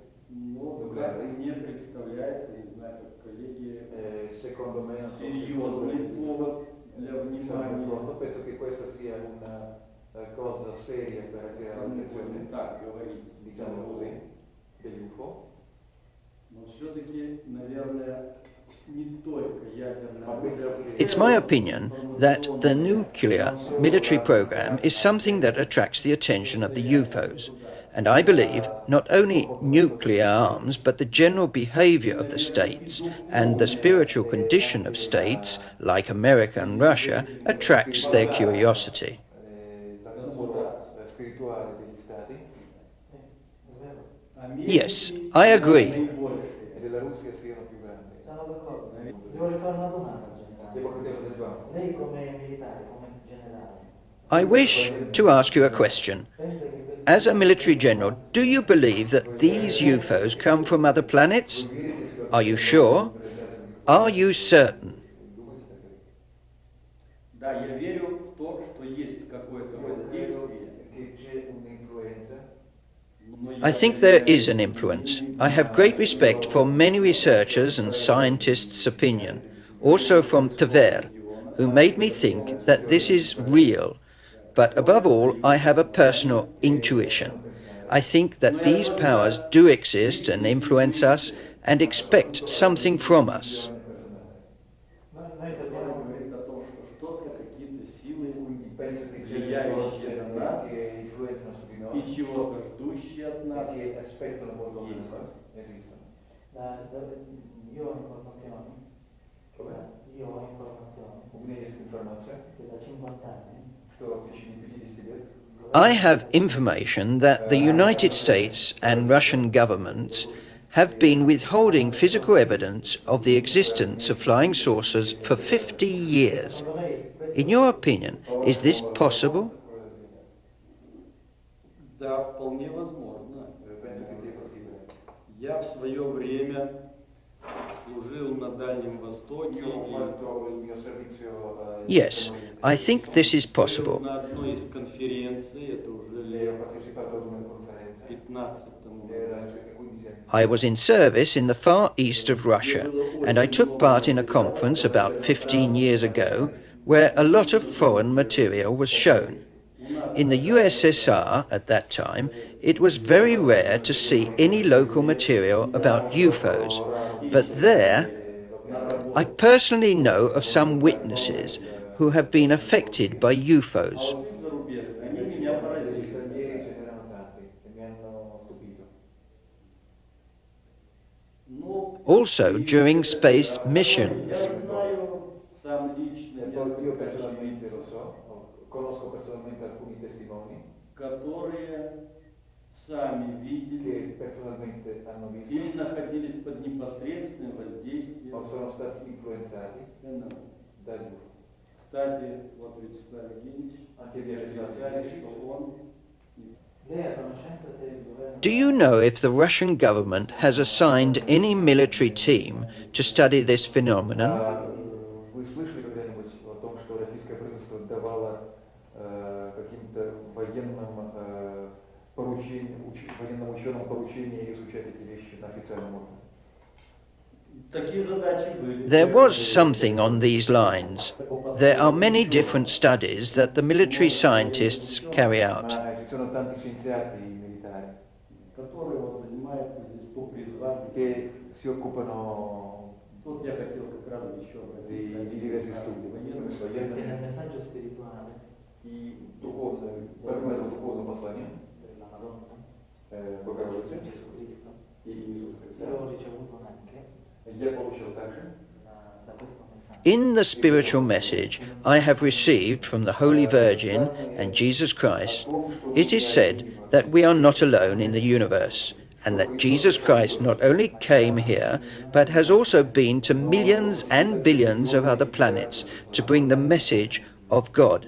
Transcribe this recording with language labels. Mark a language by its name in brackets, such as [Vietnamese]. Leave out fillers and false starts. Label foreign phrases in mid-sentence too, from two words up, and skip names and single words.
[Russian] Ну, как мне представляется, не знаю, как коллеги, [Italian] secondo me non so [Russian] серьезный повод для [Italian] siamo [Russian] внимания. [Italian] d'accordo. Penso che questa sia una cosa seria per attirare [Russian] Не [Italian] l'attenzione, [Russian] будем так говорить. [Italian] diciamo così, degli UFO. [Russian] Но все-таки, наверное, не только ядерное оружие. [English] It's my opinion that the nuclear military program is something that attracts the attention of the UFOs. And I believe not only nuclear arms, but the general behavior of the states and the spiritual condition of states, like America and Russia, attracts their curiosity. [Italian] La cura spirituale degli stati [English] Yes, I agree. [Italian] e della Russia siano più grandi. Sono d'accordo. Devo fare una domanda, generale. Devo chiedere Lei come militare, come generale, [English] I wish to ask you a question. [Italian] pensa che questo [English] As a military general, do you believe that these UFOs come from other planets? Are you sure? Are you certain? [Russian] Да, я верю в то, что есть какое-то воздействие. [Italian] che c'è un'influenza. [Russian] Но [English] I think there is an influence. I have great respect for many researchers and scientists' opinion, also from Tver, who made me think that this is real. But above all, I have a personal intuition. I think that these powers do exist and influence us and expect something from us. [Italian] noi sappiamo [Russian] говорит о том, что что-то, какие-то силы, [Italian] Penso che c'è [Russian] влияющие на нас [Italian] che influenzano su di [Russian] и [Italian] noi [Russian] чего-то ждущие от нас. [Italian] e che aspettano molto da noi. Esistono. io ho informazioni, Come? io ho informazioni [Russian] У меня есть информация, [Italian] che da 50 anni [Russian] что в течение 50 лет [English] I have information that the United States and Russian governments have been withholding physical evidence of the existence of flying saucers for 50 years. [Italian] secondo lei questo [English] In your opinion, is this possible? [Russian] Да, вполне возможно. [Italian] penso che sia possibile. [Russian] Я в свое время служил на Дальнем Востоке. [Italian] Io ho fatto il mio servizio [English] Yes, I think this is possible. [Russian] На одной из конференций, это уже [Italian] ho [Russian] лет [Italian] partecipato ad una conferenza [Russian] 15 тому [Italian] era [Russian] назад. [Italian] circa 15 anni. [English] I was in service in the far east of Russia, and I took part in a conference about 15 years ago where a lot of foreign material was shown. In the USSR at that time, it was very rare to see any local material about UFOs, but there, I personally know of some witnesses who have been affected by UFOs. [Russian] Зарубежные. Они меня [Italian] Degli [Russian] поразили. [Italian] stranieri ce n'erano tanti e mi hanno stupito. [Russian] Ну, [English] Also during space missions. [Russian] я знаю сам лично [Italian] E poi io [Russian] несколько [Italian] personalmente lo [Russian] очевидцев, [Italian] so, conosco personalmente alcuni testimoni [Russian] которые сами видели [Italian] che personalmente hanno visto [Russian] или находились под непосредственным воздействием. [Italian] o sono stati influenzati [Russian] НЛО. [Italian] dagli UFO. [Russian] Кстати, вот Вячеслав Евгеньевич [Italian] Anche Vyacheslav [Russian] говорит, [Italian] Svenich, [Russian] что он [Italian] lei ha conoscenza se il governo [English] Do you know if the Russian government has assigned any military team to study this phenomenon? [Russian] Вы слышали когда-нибудь о том, что российское правительство давало каким-то военным военным ученым поручение изучать эти вещи на официальном уровне? такие задачи были. [English] There was something on these lines. There are many different studies that the military scientists carry out. [Italian] Ma ci sono tanti scienziati militari [Russian] которые вот занимаются здесь по призванию. [Italian] che si occupano [Russian] Тут я хотел как раз еще [Italian] di diversi studi, perché nel messaggio spirituale [Russian] и духовное, по методу духовного послания [Italian] della Madonna, [Russian] Богородицы [Italian] Gesù Cristo, [Russian] и Иисуса Христа. [Italian] io ho ricevuto anche [Russian] Я получил также [Italian] da questo messaggio [English] In the spiritual message I have received from the Holy Virgin and Jesus Christ, it is said that we are not alone in the universe, and that Jesus Christ not only came here, but has also been to millions and billions of other planets to bring the message of God.